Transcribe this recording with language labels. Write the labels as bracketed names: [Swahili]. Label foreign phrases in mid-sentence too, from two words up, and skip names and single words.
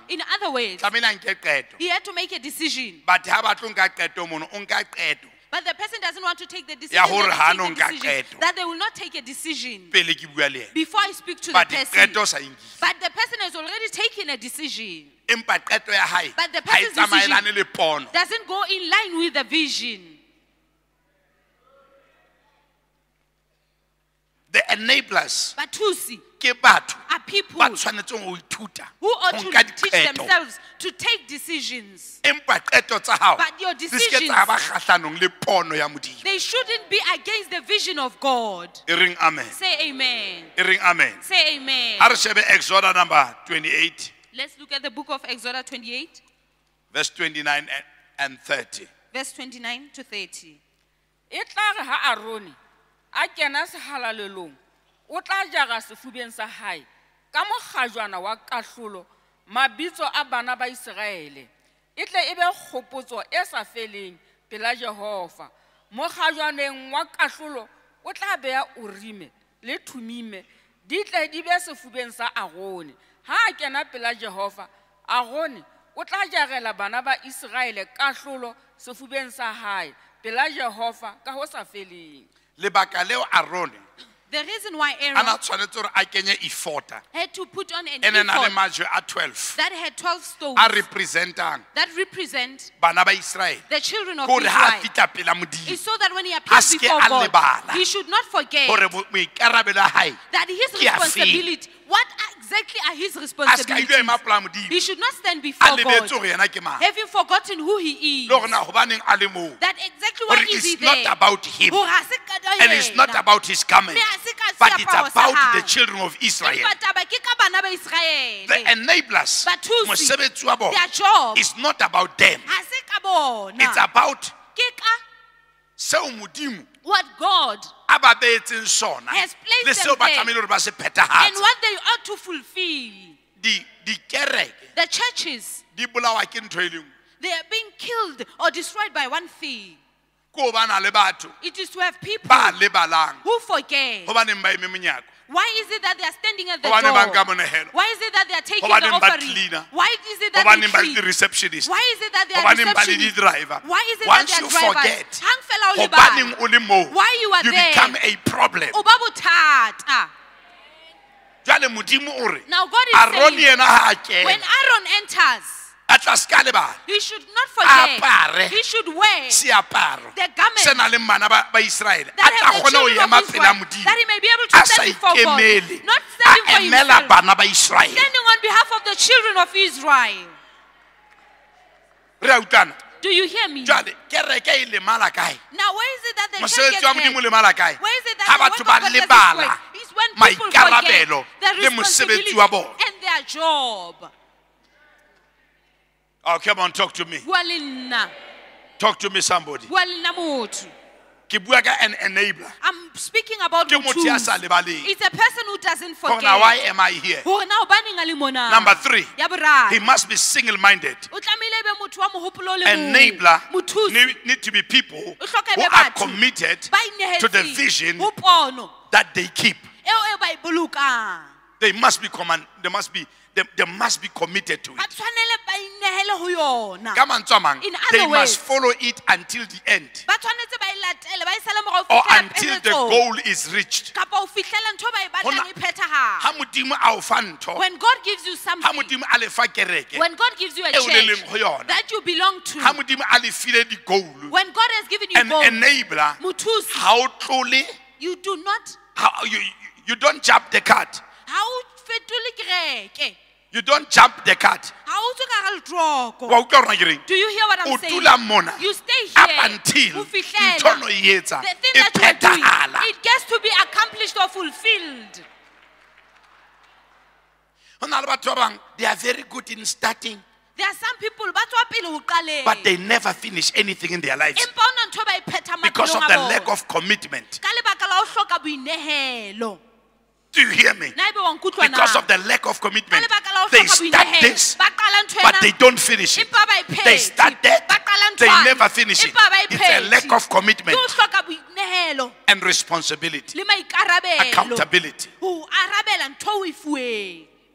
[English] In other words, he had to make a decision. But the person doesn't want to take the decision, that they will not take a decision before I speak to the person. But the person has already already taken a decision. [Southern Sotho] Empa qeto ya hae [English] But the [Southern Sotho] ha e [English] person's decision [Southern Sotho] tsamaelane le pono. [English] doesn't go in line with the vision. The enablers [Southern Sotho] Bathusi ke batho [English] are people [Southern Sotho] ba tshwanetseng ho ithuta [English] who ought [Southern Sotho] ho [English] to [Southern Sotho] nka [English] teach [Southern Sotho] diqeto. [English] themselves to take decisions. [Southern Sotho] Empa qeto tsa hao [English] But your [Southern Sotho] di se ke tsa ba kgahlanong le pono ya Modimo. [English] They shouldn't be against the vision of God. [Southern Sotho] E reng amen. [English] Say amen. [Southern Sotho] E reng amen. [English] Say amen. [Southern Sotho] Ha re shebe Exodus number 28 [English] Let's look at the book of Exodus 28, verse 29 and 30. verse 29 to 30. [Southern Sotho] E tla re ha Aroni a kena sehalalelong o tla jaga sefubeng sa hae ka mogajwana wa kahlolo mabitso a bana ba Iseraele e tle e be kgopotso e sa feleng pela Jehova mogajwaneng wa kahlolo o tla beya Urime le Thumime di tle di be sefubeng sa Aroni ha a kena pela Jehova Aroni o tla jagela bana ba Iseraele kahlolo sefubeng sa hae pela Jehova ka ho sa feleng. Lebaka leo Aaron [English] The reason why [Southern Sotho] ana [English] Aaron [Southern Sotho] tshwanetse hore a kenye efota [English] had to put on an [Southern Sotho] ene na le [English] ephod [Southern Sotho] majwe a 12 [English] that had 12 stones [Southern Sotho] a representang [English] that represent [Southern Sotho] bana ba Israel [English] the children of [Southern Sotho] gore ha [English] Israel. [Southern Sotho] fitla pela Modimo [English] It's so that when he [Southern Sotho] A [English] appears [Southern Sotho] ske [English] before [Southern Sotho] a [English] God, [Southern Sotho] lebala [English] he should not forget [Southern Sotho] gore moikarabelo a hae [English] that his [Southern Sotho] ke a feng. [English] responsibility, what exactly are his [Southern Sotho] a ska ile [English] responsibilities? [Southern Sotho] ema pela Modimo [English] He should not stand [Southern Sotho] a [English] before [Southern Sotho] lebetse [English] God, [Southern Sotho] gore yena ke mang [English] having forgotten who he is. [Southern Sotho] le gore na hobaneng a le moo [English] That exactly why [Southern Sotho] gore [English] is he it's not there. about him [Southern Sotho] Hore ha se ka [English] and it's not [Southern Sotho] yena. [English] about his coming [Southern Sotho] Mme ha se ka [English] but it's [Southern Sotho] seaparo sa [English] about the [Southern Sotho] hae. [English] children of Israel. [Southern Sotho] Empa taba ke ka bana ba Israele. [English] The enablers [Southern Sotho] Bathusi, mosebetsi wa bona [English] their job is not about them, [Southern Sotho] ha se ka bona. [English] it's about [Southern Sotho] Ke ka seo Modimo [English] what God [Southern Sotho] a ba beetseng sona [English] has placed [Southern Sotho] le [English] them [Southern Sotho] seo ba [English] there. [Southern Sotho] tlamehile hore ba se [English] and [Southern Sotho] phethahatse. [English] what they ought to fulfill. [Southern Sotho] Di kereke [English] The churches, [Southern Sotho] di bolawa ke ntho e le nngwe [English] they are being killed or destroyed by one thing. [Southern Sotho] ko ba na le batho [English] It is to have people [Southern Sotho] ba lebalang [English] who forget. [Southern Sotho] hobaneng ba eme monyako [English] Why is it that they are standing at the [Southern Sotho] hobaneng ba nka [English] door? [Southern Sotho] monehelo [English] Why is it that they are taking the [Southern Sotho] hobaneng ba [English] offering? [Southern Sotho] cleaner [English] Why is it that [Southern Sotho] hobaneng ba [English] they [Southern Sotho] le [English] clean? [Southern Sotho] di-receptionist [English] Why is it that they are [Southern Sotho] hobaneng ba le [English] receptionists? [Southern Sotho] di-driver [English] Why is it that once they you are drivers? forget [Southern Sotho] Hang fela o hobaneng lebala. o le moo [English] Why you are you there? become a problem. [Southern Sotho] O ba bothata. Jwale Modimo o re [English] Now God is Aaron saying, [Southern Sotho] yena ha a [English] when [Southern Sotho] kena [English] Aaron enters, [Southern Sotho] a tla se ka lebala [English] he should not forget. [Southern Sotho] apare [English] He should wear [Southern Sotho] seaparo [English] the garment [Southern Sotho] se nang le bana ba Israele a [English] that [Southern Sotho] tla [English] have the [Southern Sotho] kgona ho [English] children [Southern Sotho] ema [English] of [Southern Sotho] pela [English] Israel, [Southern Sotho] Modimo [English] that he may be able [Southern Sotho] a [English] to [Southern Sotho] sa [English] stand before God, [Southern Sotho] ikemele [English] not [Southern Sotho] a [English] standing for [Southern Sotho] emela [English] himself, [Southern Sotho] bana ba Israele. [English] standing on behalf of the children of Israel. [Southern Sotho] Re a utlwana [English] Do you hear me? [Southern Sotho] jwale kereke e lemala kae [English] Now, where is it that the church [Southern Sotho] mosebetsi [English] gets [Southern Sotho] wa Modimo o [English] hurt? [Southern Sotho] lemala kae [English] Where is it [Southern Sotho] ha [English] that the [Southern Sotho] batho [English] work [Southern Sotho] ba [English] of God does this [Southern Sotho] lebala [English] work? It's when people forget [Southern Sotho] maikarabelo [English] their [Southern Sotho] le mosebetsi [English] responsibility [Southern Sotho] wa bona. [English] and their job. Oh, come on, talk to me. [Southern Sotho] Bua le nna. [English] Talk to me, somebody. [Southern Sotho] Bua le nna motho. Ke bua ka [English] an enabler. I'm speaking about [Southern Sotho] Ke motho ya sa motho. lebaleng. [English] It's a person who doesn't [Southern Sotho] Hore na why [English] forget. am I here? [Southern Sotho] Hore na hobaneng a le mona? [English] Number 3, [Southern Sotho] Ya boraro. [English] he must be single-minded. [Southern Sotho] O tlamehile ebe motho wa mohopolo o le mong. [English] Enabler [Southern Sotho] Mothusi. [English] need to be people [Southern Sotho] O hloka [English] who [Southern Sotho] ebe [English] are [Southern Sotho] batho [English] committed [Southern Sotho] ba [English] to the [Southern Sotho] inehetseng [English] vision [Southern Sotho] ho pono [English] that they keep. [Southern Sotho] eo e ba e bolokang. [English] They must be committed to [Southern Sotho] Ba [English] it. [Southern Sotho] tshwanele ba inehele ho yona. Ka mantswe a mang, [English] In they other must words, follow it until the end [Southern Sotho] ba tshwanetse ba e latele ba e sale morao [English] or [Southern Sotho] fihlela [English] until the [Southern Sotho] pheletsong. [English] goal is reached. [Southern Sotho] Kapa ho fihlela ntho ba e Hona- batlang e phethahale. Ha Modimo a o fa ntho, [English] When God gives you [Southern Sotho] ha [English] something, [Southern Sotho] Modimo a le fa kereke, [English] when God gives you a [Southern Sotho] eo le leng [English] church [Southern Sotho] ho yona, [English] that you belong to, [Southern Sotho] ha Modimo a le file di-goal, [English] when God has given you an goals, enabler, [Southern Sotho] mothusi, ha o tlole, [English] you do not, you don't jump the cart. [Southern Sotho] ha o fetole kereke, [English] You don't jump the cart. [Southern Sotho] ha o tswe ka hara letroko. Wa utlwa hore na ke reng? [English] Do you hear what [Southern Sotho] O [English] I'm saying? [Southern Sotho] dula mona [English] You stay up here until [Southern Sotho] ho ntho fihlela no e etsa [English] the thing [Southern Sotho] e [English] that you're doing, [Southern Sotho] phethahala. [English] it gets to be accomplished or fulfilled. [Southern Sotho] Ho na le batho ba bang, [English] they are very good in starting, There are some people [Southern Sotho] ba tswa pele ho qaleng, [English] but they never finish anything in their lives [Southern Sotho] empa hona ntho ba e phetha [English] because of [Southern Sotho] maphelong [English] the [Southern Sotho] a [English] lack [Southern Sotho] bona. [English] of commitment. [Southern Sotho] Ka lebaka la ho hloka boinehelo. [English] Do you hear me? [Southern Sotho] Na ebe wa nkutlwa na? [English] Because of the lack of [Southern Sotho] Ka [English] commitment, [Southern Sotho] lebaka la ho [English] they [Southern Sotho] hloka [English] start [Southern Sotho] boinehelo. [English] this, [Southern Sotho] Ba qala ntho [English] but [Southern Sotho] ena, [English] they don't finish it. [Southern Sotho] empa ba e [English] They [Southern Sotho] phethe. [English] start that, [Southern Sotho] Ba qala [English] they [Southern Sotho] nthwane, [English] never finish it. [Southern Sotho] empa ba e [English] It's a [Southern Sotho] phethe. [English] lack of commitment [Southern Sotho] Ke ho hloka boinehelo [English] and responsibility, [Southern Sotho] le maikarabelo. [English] accountability. [Southern Sotho] Ho arabela ntho o e fuweng.